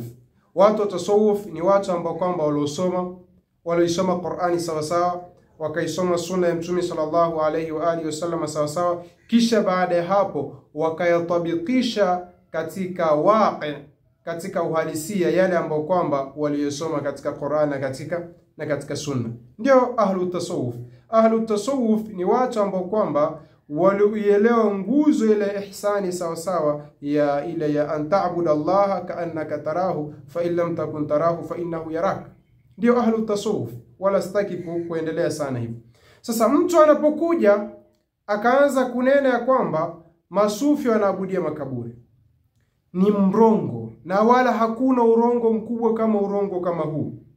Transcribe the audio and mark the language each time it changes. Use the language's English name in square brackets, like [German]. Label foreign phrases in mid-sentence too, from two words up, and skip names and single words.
[Swahili] Watu wa tasawuf ni watu ambao kwamba walisoma Qur'ani sawa sawa, wakaisoma sunna ya Mtume [Arabic] صلى الله عليه وعلى آله وسلم [Swahili] sawa sawa, kisha baada ya hapo wakayatabikisha katika waqi, katika uhalisia yale ambao kwamba waliyosoma katika Qur'ani na katika sunna. Ndio [Arabic] أهل التصوف. أهل التصوف [Swahili] ni watu ambao kwamba walielewa nguzo ile ihsani sawa sawa ya ile ya [Arabic] أن تعبد الله كأنك تراه فإن لم تكن تراه فإنه يراك. [Swahili] Ndio [Arabic] أهل التصوف, [Swahili] wala sitaki kuendelea sana hivi. Sasa mtu anapokuja akaanza kunena ya kwamba masufi wanaabudia makaburi, ni mrongo, na wala hakuna urongo mkubwa kama urongo kama huu.